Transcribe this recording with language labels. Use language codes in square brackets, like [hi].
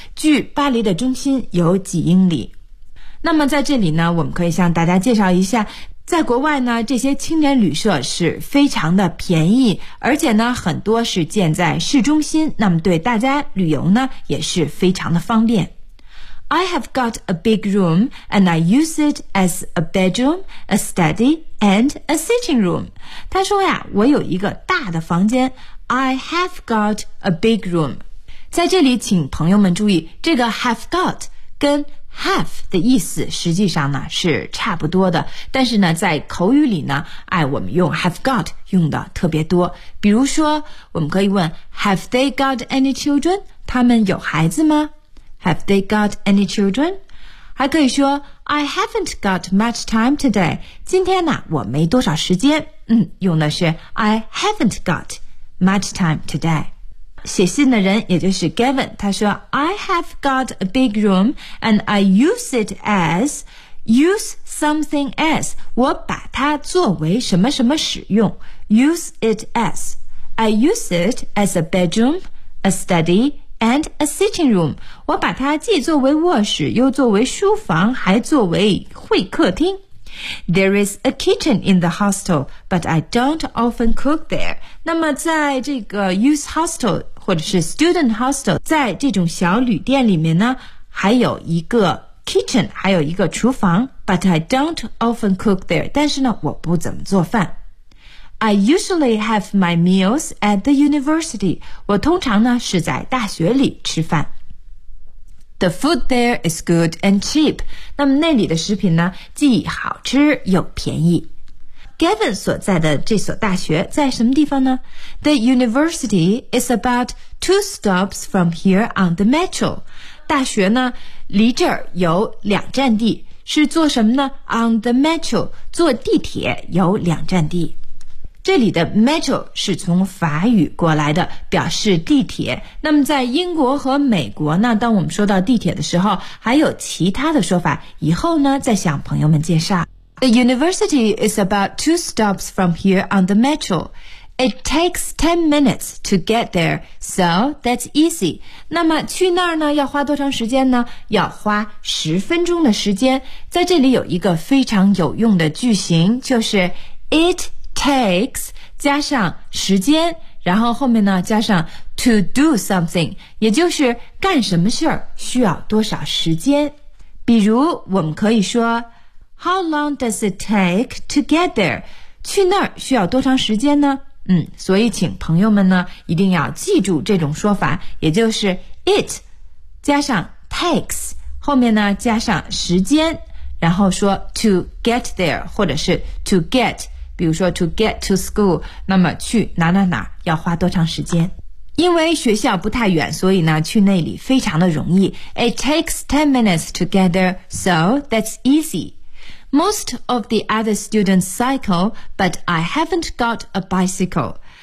[zh] 距巴黎的中心有几英里？那么在这里呢，我们可以向大家介绍一下，在国外呢，这些青年旅社是非常的便宜，而且呢，很多是建在市中心，那么对大家旅游呢，也是非常的方便。 [en] I have got a big room and I use it as a bedroom, a study, and a sitting room. [zh] 他说呀，我有一个大的房间。 [en] I have got a big room. [zh] 在这里请朋友们注意，这个 have got 跟Have 的意思实际上呢是差不多的，但是呢在口语里呢，哎，我们用 have got 用的特别多。比如说我们可以问 [en] Have they got any children? [zh] 他们有孩子吗？ [en] Have they got any children? [zh] 还可以说 [en] I haven't got much time today. [zh] 今天呢我没多少时间，用的是 [en] I haven't got much time today。 [zh] 写信的人也就是 [en] Gavin， [zh] 他说 [en] I have got a big room and I use it as use something as， [zh] 我把它作为什么什么使用， [en] use it as， I use it as a bedroom, a study, and a sitting room. [zh] 我把它既作为卧室，又作为书房，还作为会客厅。 [en] There is a kitchen in the hostel, but I don't often cook there. [zh] 那么在这个 youth hostel 或者是 student hostel， 在这种小旅店里面呢，还有一个 kitchen， 还有一个厨房。 [en] But I don't often cook there. [zh] 但是呢，我不怎么做饭。 [en] I usually have my meals at the university. [zh] 我通常呢是在大学里吃饭。 [en] The food there is good and cheap. [zh] 那么那里的食品呢既好吃又便宜。 Gavin 所在的这所大学在什么地方呢？ [en] The university is about 2 stops from here on the metro. [zh] 大学呢离这儿有两站地，是坐什么呢？ [en] On the metro， [zh] 坐地铁有两站地。这里的 metro 是从法语过来的，表示地铁。那么在英国和美国呢，当我们说到地铁的时候，还有其他的说法，以后呢再向朋友们介绍。 [en] The university is about 2 stops from here on the metro. It takes 10 minutes to get there, so that's easy. [zh] 那么去那儿呢，要花多长时间呢？要花10分钟的时间。在这里有一个非常有用的句型，就是 it takes 加上时间，然后后面呢加上 to do something， 也就是干什么事儿需要多少时间。比如我们可以说 [en] How long does it take to get there？ [zh] 去那儿需要多长时间呢？所以请朋友们呢一定要记住这种说法，也就是 it 加上 takes， 后面呢加上时间，然后说 to get there 或者是 to get。比如说 [en] to get to school， [zh] 那么去哪哪哪要花多长时间。因为学校不太远，所以呢去那里非常的容易。 [en] It takes 10 minutes to get there, so that's easy. Most of the other students cycle, but I haven't got a bicycle.